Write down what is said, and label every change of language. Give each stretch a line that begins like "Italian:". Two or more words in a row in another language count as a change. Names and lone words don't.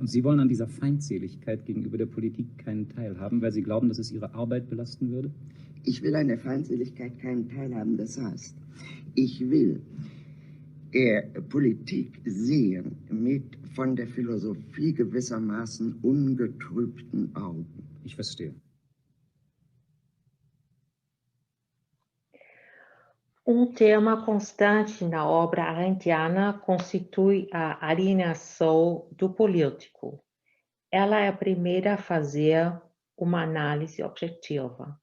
German: Und Sie wollen an dieser Feindseligkeit gegenüber der Politik keinen Teil haben, weil Sie glauben, dass es Ihre Arbeit belasten würde? Ich will an der Feindseligkeit keinen Teil haben. Das heißt, ich will Politik sehen mit von der Philosophie gewissermaßen ungetrübten Augen. Ich verstehe.
Portuguese: Tema constante na obra arendtiana constitui a alienação do político. Ela é a primeira a fazer uma análise objetiva.